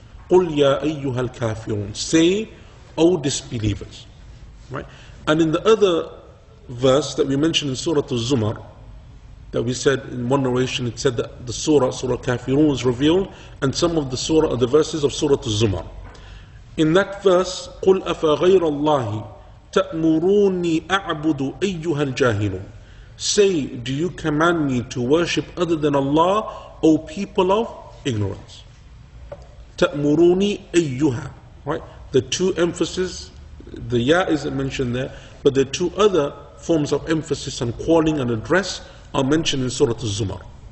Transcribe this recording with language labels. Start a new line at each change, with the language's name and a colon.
Arabic: قُلْ يَا أَيُّهَا الْكَافِرُونَ.
English: Say, O disbelievers, right? And in the other verse that we mentioned in Surah Al-Zumar, that we said in one narration, it said that the Surah Kafirun was revealed, and some of the verses of Surah Al-Zumar.
Arabic: In that verse, قُلْ أَفَغَيْرَ اللَّهِ تَأْمُرُونِي أَعْبُدُ أَيُّهَا الْجَاهِلُونَ.
English: Say, do you command me to worship other than Allah, O people of ignorance?
Arabic: تَأْمُرُونِي أَيُّهَا. Right?
English: The two emphasis, the ya isn't mentioned there, but the two other forms of emphasis on calling and address are mentioned in Surah Al-Zumar.